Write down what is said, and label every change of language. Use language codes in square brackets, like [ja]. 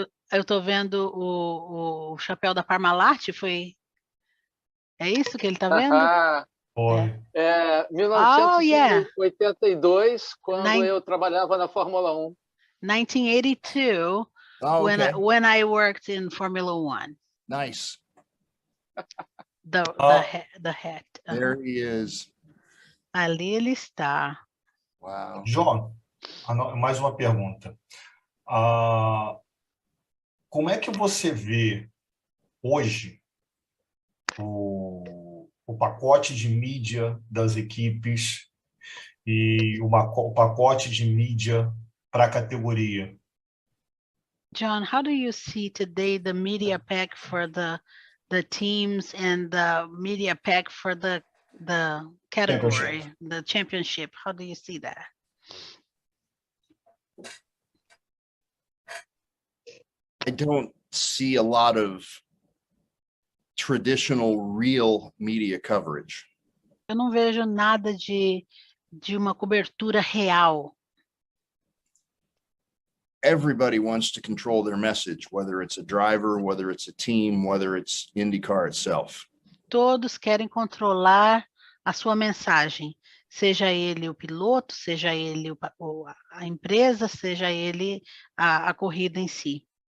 [pt] Eu tô vendo o chapéu da Parmalat, foi... É isso que ele tá vendo? Foi. 1982, quando [en] Nine- [pt] eu trabalhava na Fórmula 1. [en] 1982, Oh, okay. when I worked in Formula One. Nice. The hat. There he is. [pt] Ali ele está. [en] Wow. [pt] John, mais uma pergunta. Como é que você vê hoje o pacote de mídia das equipes e o pacote de mídia para a categoria? [en] John, how do you see today the media pack for the teams and the media pack for the category, the championship? How do you see that? I don't see a lot of traditional real media coverage. [pt] Eu não vejo nada de uma cobertura real. [en] Everybody wants to control their message, whether it's a driver, whether it's a team, whether it's IndyCar itself. [pt] Todos querem controlar a sua mensagem, seja ele o piloto, seja ele a empresa, seja ele a corrida em si.